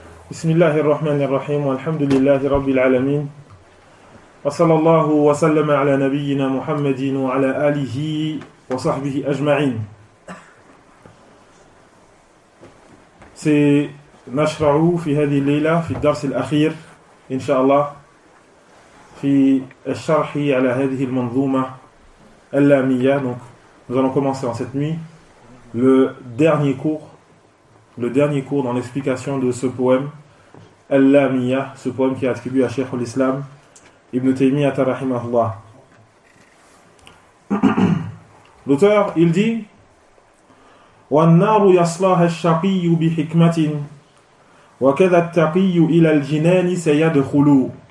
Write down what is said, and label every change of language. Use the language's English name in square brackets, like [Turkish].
[Arabic] بسم الله الرحمن الرحيم والحمد لله رب العالمين وصلى الله وسلم على نبينا محمد وعلى آله وصحبه أجمعين. سنشرع في هذه الليلة في الدرس الأخير إن شاء الله في الشرح على هذه المنظومة اللامية. [French] Donc, nous allons commencer en cette nuit le dernier cours dans l'explication de ce poème Al-Lamiya, ce poème qui est attribué à Cheikh al-Islam Ibn Taymiyyah rahimahullah. L'auteur, il dit: [Arabic] وَالنَّارُ يَصْلَاهَا الشَّقِيُّ بِحِكْمَةٍ وَكَذَا التَّقِيُّ إِلَى الْجِنَانِ سَيَدْخُلُوا.